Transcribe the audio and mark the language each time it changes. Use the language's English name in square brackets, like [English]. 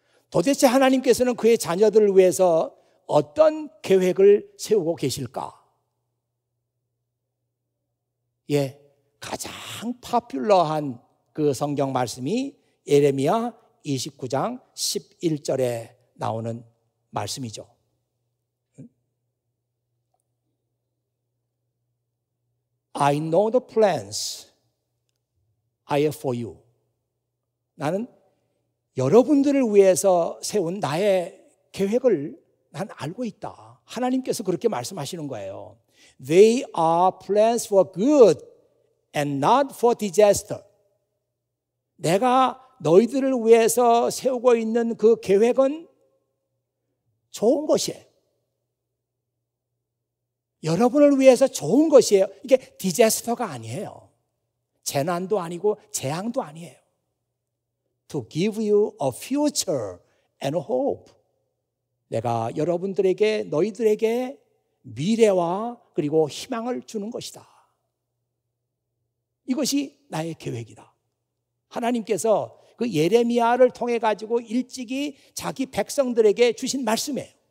[Korean] 도대체 하나님께서는 그의 자녀들을 위해서 어떤 계획을 세우고 계실까? 예, 가장 파퓰러한 그 성경 말씀이 예레미야 29장 11절에 나오는 말씀이죠. [English] I know the plans I have for you. [Korean] 나는 여러분들을 위해서 세운 나의 계획을 난 알고 있다. 하나님께서 그렇게 말씀하시는 거예요. [English] They are plans for good and not for disaster. [Korean] 내가 너희들을 위해서 세우고 있는 그 계획은 좋은 것이에요. 여러분을 위해서 좋은 것이에요. 이게 디자스터가 아니에요. 재난도 아니고 재앙도 아니에요. [English] To give you a future and hope. [Korean] 내가 여러분들에게, 너희들에게 미래와 그리고 희망을 주는 것이다. 이것이 나의 계획이다. 하나님께서 그 예레미야를 통해 가지고 일찍이 자기 백성들에게 주신 말씀이에요.